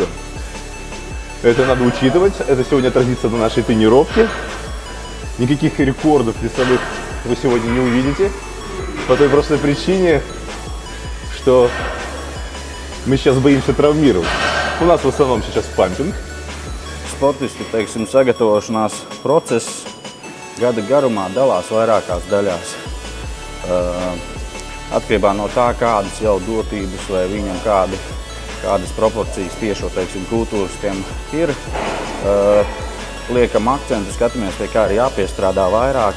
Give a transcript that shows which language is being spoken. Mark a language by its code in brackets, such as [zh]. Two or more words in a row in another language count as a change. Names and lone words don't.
[ru] Это надо учитывать, это сегодня отразится на нашей тренировке. Никаких рекордов весовых вы сегодня не увидите, по той простой причине, что мы сейчас боимся травмировать. У нас в основном сейчас пампинг. [lv] Sportisti, teiksim, sagatavošanās process gada garumā dalās vairākās daļās. Atkarībā no tā, kādas jau dotības vai viņam kādas proporcijas tiešo, teiksim, kultūristiem ir, liekam akcentu, skatāmies, pie kā ir jāpiestrādā vairāk.